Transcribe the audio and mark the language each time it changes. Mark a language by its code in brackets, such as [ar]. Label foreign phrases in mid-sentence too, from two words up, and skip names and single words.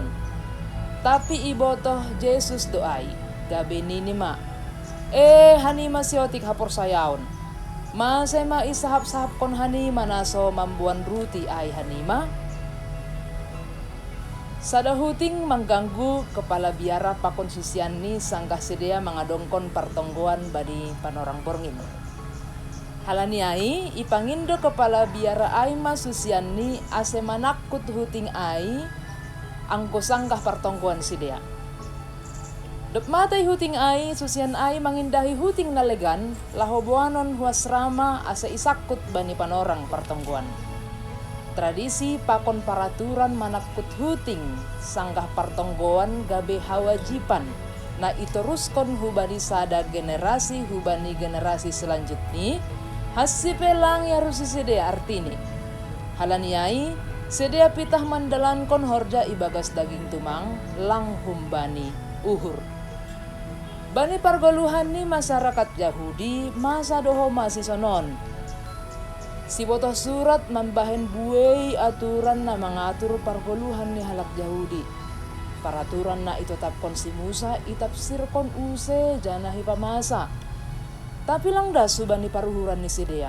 [bts] Tapi ibotoh Yesus doai gabe ninima. Hanima siotik hapor sayaon. Masema isahap-sahap kon hanima naso mambuan ruti ai hanima. Sadahuting [id] mengganggu kepala biara [bts] pakon sisiani sanggah sedia mengadongkon pertonggoan badi panorang borngin. Halaniai ipangindo [id] kepala biara [bts] ai masusiani ase manakut huting ai angko sanggah pertonggoan sidea. Dep matai huting ai susian ai mangindahi huting nalegan lahoboanon huasrama ase isakut bani panorang pertonggoan. Tradisi pakon paraturan manakut huting sanggah pertonggoan gabe hawajipan na itoruskon hubani sada generasi hubani [id] generasi selanjutnya. [bts] Hasipelang ya rusi sedea artini. Halaniai sedea pitah mandalankon horja ibagas daging tumang lang humbani uhur. Bani pargoluhan ni masyarakat Yahudi masa doho masih sonon. Si botoh surat mambahen buai aturan na mengatur pargoluhan ni halak Yahudi. Peraturan na itotapkon si Musa itapsirkon use janahi pamasa. Tapi lang dasu bani paruhuran ni sidea.